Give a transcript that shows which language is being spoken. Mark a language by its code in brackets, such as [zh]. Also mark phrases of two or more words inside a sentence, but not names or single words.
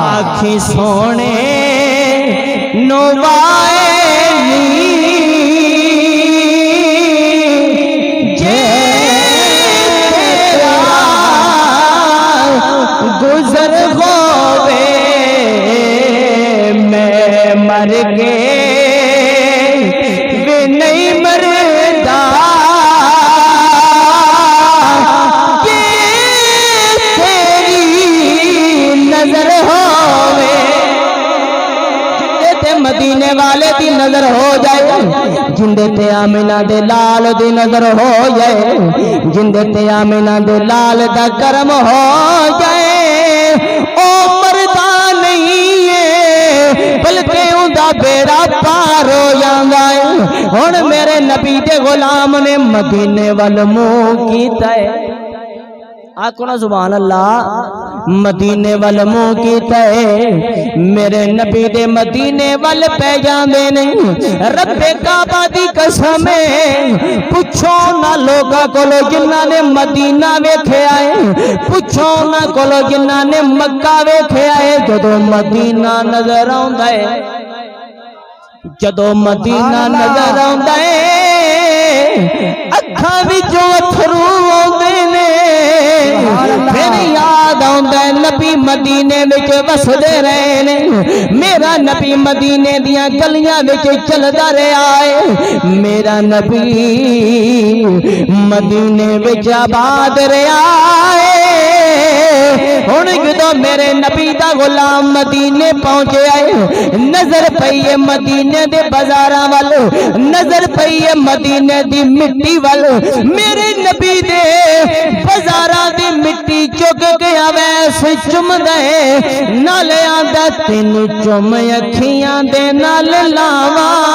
[pa] آکھی سونے نو وائے نی جے تیرا گزر ہوے میں مر گئے وے نہیں مردا کہ تیری نظر ہوے جندے تے مدینے والے دی نظر ہو جائے جندے تے آمینہ دے لال دی نظر ہو جائے جندے تے آمینہ دے لال دا کرم ہو جائے او مردہ نہیں ہے بلکہ ان دا بیڑا پار ہو جاندا ہے ہن میرے نبی دے غلام نے مدینے وال منہ کیتا ہے آکو نا [ar] سبحان اللہ [pa] مدینے وال منہ کیتا ہے میرے نبی دے مدینے وال پہ جاندے نہیں رب کعبہ دی قسم ہے پوچھو نہ لوگاں کولو جنہاں نے مدینہ ویکھیا ہے پوچھو نہ کولو جنہاں نے مکہ ویکھیا ہے جدوں مدینہ نظر آوندا ہے جدوں مدینہ نظر آوندا ہے اکھاں وچوں اتھرو آوندے نے پھر یاد آوندا ہے نبی مدینے وچ وسدے رہے نے میرا نبی مدینے دیاں گلیاں وچ چلدا رہیا ہے میرا نبی مدینے وچ آباد رہیا ہے ہن جدوں میرے نبی دا غلام مدینے پہنچے آئے نظر پئی ہے مدینے دے بازاراں وال نظر پئی ہے مدینے دی مٹی وال میرے نبی دے بازاراں دی مٹی چک گیا ویسے چمدا ہے نال آندا تینوں چم اکھیاں دے نال لاواں